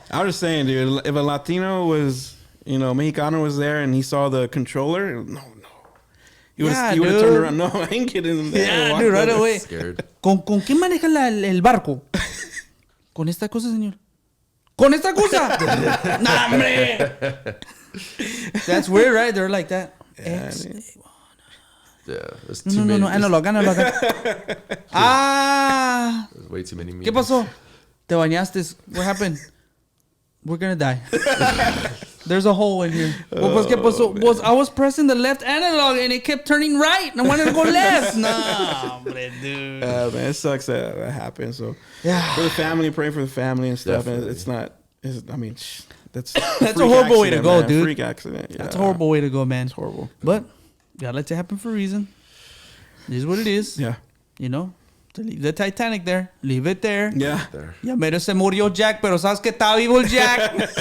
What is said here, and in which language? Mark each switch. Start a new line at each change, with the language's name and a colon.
English: I was just saying, dude, if a Latino was, Mexicano was there and he saw the controller, no. He would have turned around. No, I ain't getting in there. Yeah, dude, right away. Scared.
Spanish: ¿Con quién maneja el barco? Con esta cosa, señor. Con esta cosa.
English: Nah, hombre. That's weird, right? They're like that. Yeah, there's too many. No, analog. There's way too many
Spanish: ¿Qué pasó? Te bañaste.
English: What happened? We're gonna die. There's a hole in here. I was pressing the left analog and it kept turning right. And I wanted to go left. Nah, dude. Man, it sucks that happened. So, for the family, pray for the family and stuff. Definitely. And it's not. I mean, that's a horrible way to go, man. dude. Freak accident. Yeah. That's a horrible way to go, man. It's horrible. But gotta let it happen for a reason. It is what it is. Yeah. You know, to leave the Titanic there. Leave it there. Yeah.
Spanish: Ya mero se murió Jack, pero sabes que está vivo el Jack.